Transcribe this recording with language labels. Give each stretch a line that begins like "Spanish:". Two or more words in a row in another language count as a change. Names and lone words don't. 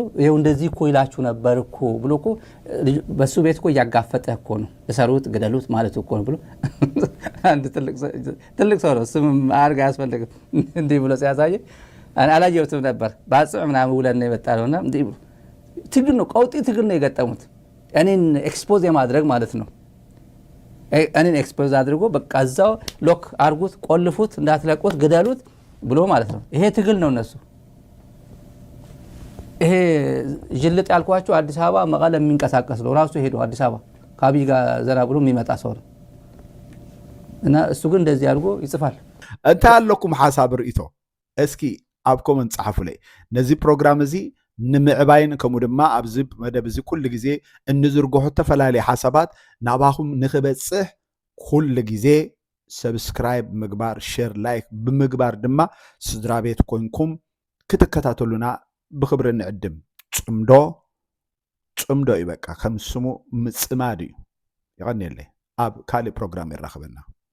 Amharic: ይሄው እንደዚህ እኮ ይላችሁ ነበር እኮ ብሎ እኮ በሱ ቤት እኮ እያጋፈጠ እኮ ነው እሰሩት ግደሉት ማለት እኮ ነው ብሎ አንድ ትልቅ ሰው ነው። ስም አርጋ ያስፈልግም እንዲህ ብሎ ሲያሳየ አላየሁትም ነበር። ባጽዕ ምናምን ውለን የመጣለውና እንዲህ ብሎ ትግል ነው፣ ቀውጢ ትግል ነው የገጠሙት። እኔን ኤክስፖዝ የማድረግ ማለት ነው። እኔን ኤክስፖዝ አድርጎ በቃ እዛው ሎክ አርጉት፣ ቆልፉት፣ እንዳትለቁት፣ ግደሉት ብሎ ማለት ነው። ይሄ ትግል ነው እነሱ። ይሄ ጅልጥ ያልኳቸው አዲስ አበባ መቀለ የሚንቀሳቀስ ነው። ራሱ ሄዶ አዲስ አበባ ከአብይ ጋር ዘና ብሎ የሚመጣ ሰው ነው እና እሱ ግን እንደዚህ አድርጎ ይጽፋል።
Tigrinya: እንታይ ኣለኩም ሓሳብ ርእቶ እስኪ ኣብ ኮመንት ጻሕፉ ላይ ነዚ ፕሮግራም እዚ ንምዕባይን ከምኡ ድማ ኣብዚ መደብ እዚ ኩሉ ግዜ እንዝርግሖ ተፈላለየ ሓሳባት ናባኹም ንኽበፅሕ ኩሉ ግዜ ሰብስክራይብ ምግባር
English: share like
Tigrinya: ብምግባር ድማ ስድራ ቤት ኮይንኩም ክትከታተሉና ብክብሪ ንዕድም። ጽምዶ ይበቃ ከም ስሙ ምጽማድ እዩ። ይቀኒየለይ ኣብ ካልእ ፕሮግራም ይራኸበና።